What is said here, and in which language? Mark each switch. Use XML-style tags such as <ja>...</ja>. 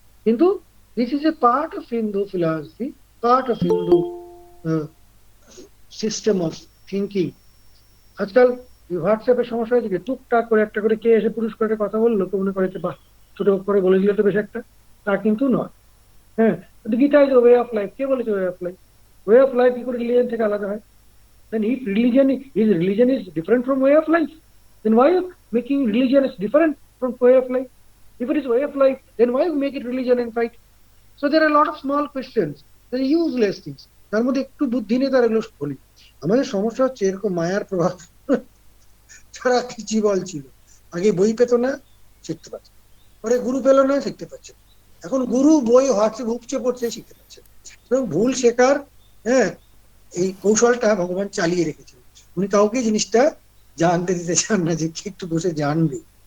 <bn>কিন্তু</bn> <en>This is a part of Hindu philosophy, part of Hindu system of thinking.</en> <bn>আজকাল হোয়াটসঅ্যাপের সমস্যা হয়েছে কি, টুকটাক করে একটা করে কে এসে পুরস্কারের কথা বললো, তো মনে করেছে বাহ, ছোট করে বলে দিলে তো বেশ একটা, তা কিন্তু নয়।</bn> <en>হ্যাঁ, Gita is way of life,</en> <bn>কে বলেছে</bn> <en>Way of life? Way of life</en> <bn>কি করে রিলিজন থেকে আলাদা হয়?</bn> <en>Then if religion is different from way of life, then why you making religion is different from way of life? If it is way of life, then why you make it religion and fight? So there are a lot of small questions, there are useless things.</en> <bn>তার মধ্যে একটু বুদ্ধি নিয়ে তার এগুলো বলি। আমাদের সমস্যা হচ্ছে এরকম মায়ার প্রভাব ছাড়া কিছু বল ছিল। আগে বই পেতো না, শিখতে পারছে, পরে গুরু পেলো না, শিখতে পারছে, এখন গুরু বই হোয়াটসঅ্যাপ উপচে পড়ছে, শিখতে পারছে। এবং ভুল শেখার হ্যাঁ এই কৌশলটা ভগবান চালিয়ে রেখেছেন, উনি কাউকে জিনিসটা জানতে দিতে চান না যে একটু বসে জানবে।</bn>